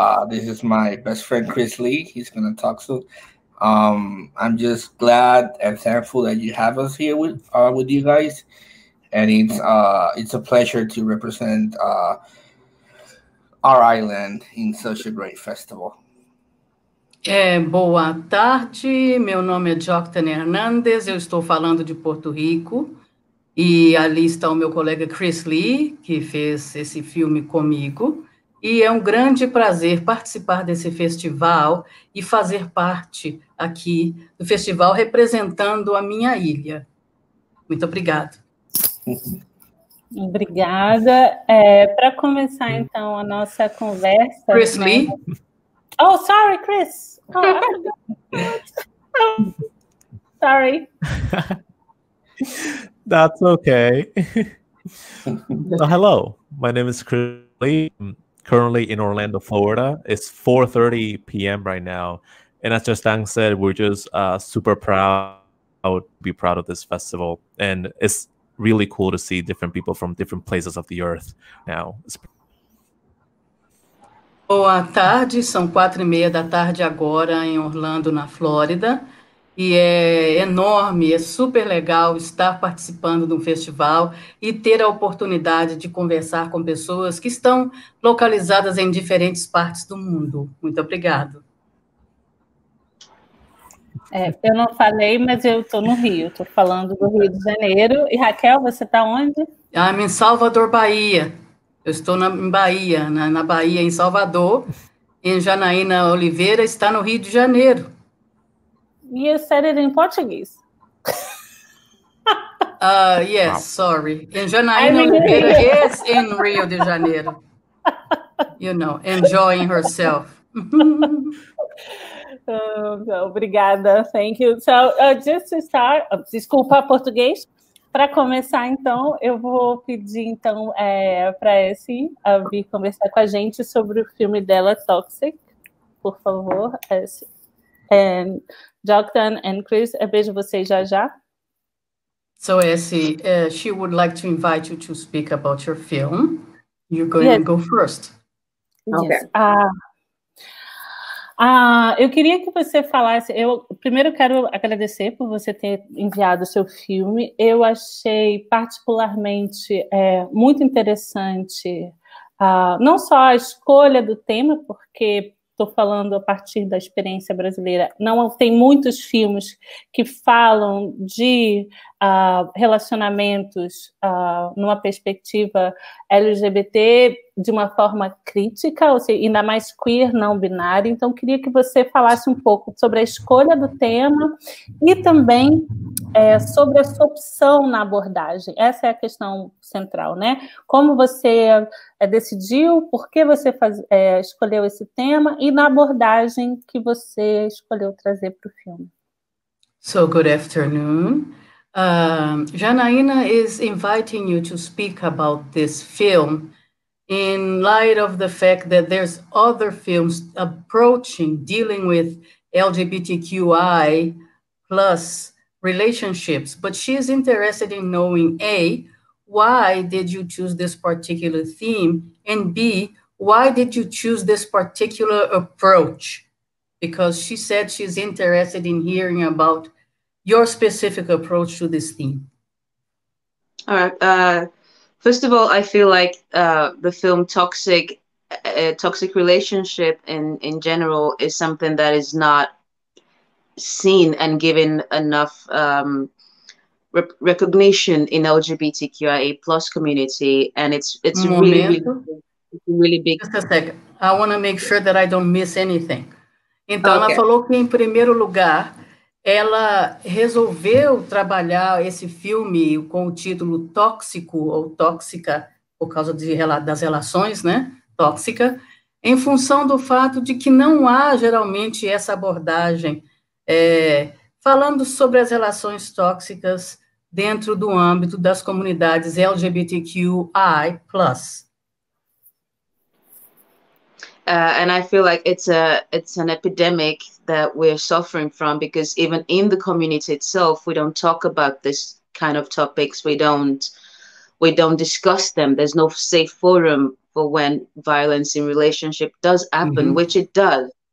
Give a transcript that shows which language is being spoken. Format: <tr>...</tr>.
<en>This is my best friend, Chris Lee. He's going to talk soon. I'm just glad and thankful that you have us here with you guys. And it's a pleasure to represent our island in such a great festival.</en> <pt>Boa tarde, meu nome é Joctan Hernández, eu estou falando de Porto Rico, e ali está o meu colega Chris Lee, que fez esse filme comigo, e é um grande prazer participar desse festival e fazer parte aqui do festival representando a minha ilha. Muito obrigada. Obrigada. Para começar, então, a nossa conversa... Chris Lee.</pt> <en>Oh, sorry, Chris. Sorry. That's okay. Hello, my name is Chris Lee. I'm currently in Orlando, Florida. It's 4:30 p.m. right now. And as Joctan said, we're just super proud to be proud of this festival. And it's really cool to see different people from different places of the earth now.</en> <pt>Boa tarde, são 4:30 da tarde agora em Orlando, na Flórida, e é enorme, é super legal estar participando de um festival e ter a oportunidade de conversar com pessoas que estão localizadas em diferentes partes do mundo. Muito obrigado. Eu não falei, mas eu estou no Rio, estou falando do Rio de Janeiro. E Raquel, você está onde?</pt> <en>I'm</en> <pt>em Salvador, Bahia. Eu estou em Bahia, na Bahia, em Salvador. E Janaína Oliveira está no Rio de Janeiro.</pt> <en>You said it in Portuguese. Yes, sorry. E Janaína Oliveira is in Rio de Janeiro. you know, enjoying herself.</en> <pt>Obrigada,</pt> <en>thank you. So, just to start,</en> <pt>desculpa português. Para começar, então, eu vou pedir então para Essie vir conversar com a gente sobre o filme dela, Toxic. Por favor, Essie. And Joktan and Chris, eu vejo vocês já.</pt> <en>So, Essie, she would like to invite you to speak about your film. You're going to go first. Okay. Yes.</en> <pt>Eu queria que você falasse. Eu primeiro quero agradecer por você ter enviado o seu filme. Eu achei particularmente muito interessante, não só a escolha do tema, porque estou falando a partir da experiência brasileira. Não tem muitos filmes que falam de relacionamentos numa perspectiva LGBT de uma forma crítica, ou seja, ainda mais queer, não binário. Então, queria que você falasse um pouco sobre a escolha do tema e também sobre a sua opção na abordagem. Essa é a questão central, né? Como você decidiu, por que você escolheu esse tema e na abordagem que você escolheu trazer para o filme.</pt> <en>So, good afternoon. Janaína is inviting you to speak about this film in light of the fact that there's other films dealing with LGBTQI plus relationships, but she's interested in knowing, A, why did you choose this particular theme, and B, why did you choose this particular approach? Because she said she's interested in hearing about your specific approach to this theme. All right. First of all, I feel like the film Toxic relationship in general is something that is not seen and given enough recognition in LGBTQIA plus community, and it's really big. Just a second. I want to make sure that I don't miss anything.</en> <pt>Então, ela falou que, em primeiro lugar, ela resolveu trabalhar esse filme com o título Tóxico ou Tóxica, por causa das relações, né? Tóxica, em função do fato de que não há, geralmente, essa abordagem falando sobre as relações tóxicas dentro do âmbito das comunidades LGBTQI+.</pt> <en>And I feel like it's an epidemic that we're suffering from, because even in the community itself, we don't talk about this kind of topics. We don't discuss them. There's no safe forum for when violence in relationship does happen, which it does.</en>